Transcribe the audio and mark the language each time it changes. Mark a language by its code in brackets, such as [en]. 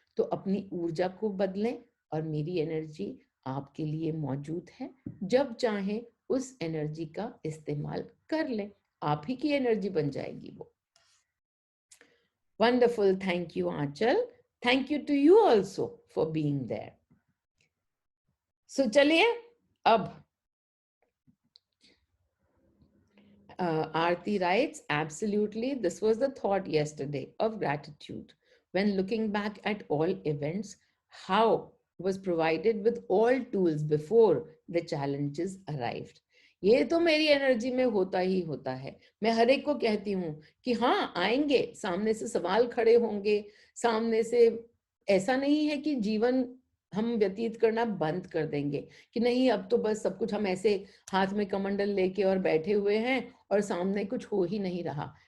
[hi] तो अपनी ऊर्जा को बदलें और मेरी एनर्जी आपके लिए मौजूद है, जब चाहे उस एनर्जी का इस्तेमाल कर लें, आप ही की एनर्जी बन जाएगी वो। [en] Wonderful, thank you Anchal, thank you to you also for being there. So [hi] चलिए अब [en] Aarti writes, absolutely, this was the thought yesterday of gratitude. When looking back at all events, how was provided with all tools before the challenges arrived. [hi] ये तो मेरी energy में होता ही होता है। मैं हर एक को कहती हूँ कि हाँ आएंगे, सामने से सवाल खड़े होंगे, सामने से, ऐसा नहीं है कि जीवन हम व्यतीत करना बंद कर देंगे कि नहीं अब तो बस सब कुछ हम ऐसे हाथ में कमंडल लेके और बैठे हुए हैं और सामने कुछ हो ही नहीं रहा।